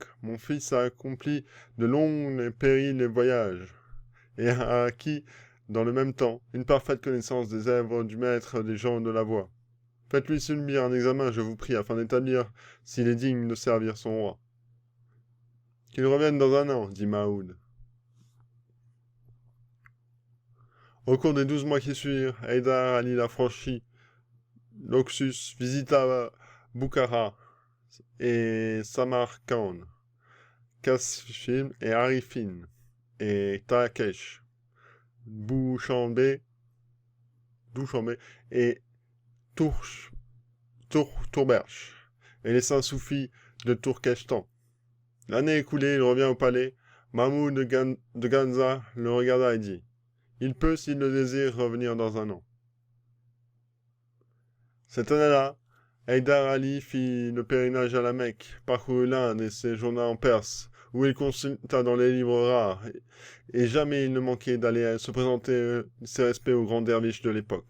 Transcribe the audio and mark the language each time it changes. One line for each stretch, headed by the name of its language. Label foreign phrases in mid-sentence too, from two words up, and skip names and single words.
French: Mon fils a accompli de longs et périls voyages, et a acquis, dans le même temps, une parfaite connaissance des œuvres du maître des gens de la voix. Faites-lui subir un examen, je vous prie, afin d'établir s'il est digne de servir son roi. »« Qu'il revienne dans un an, dit Mahmoud. Au cours des 12 mois qui suivirent, Haydar Ali la franchit l'Oxus, visita Boukhara et Samarkand, Kasfin et Arifin et Takesh, Douchambé et Tourberch, et les saints soufis de Tourkeshtan. L'année écoulée, il revient au palais. Mahmoud de Ganza le regarda et dit « Il peut, s'il le désire, revenir dans un an. » Cette année-là, Haydar Ali fit le pèlerinage à la Mecque, parcourut l'Inde et séjourna en Perse, où il consulta dans les livres rares, et jamais il ne manquait d'aller se présenter ses respects aux grands derviches de l'époque.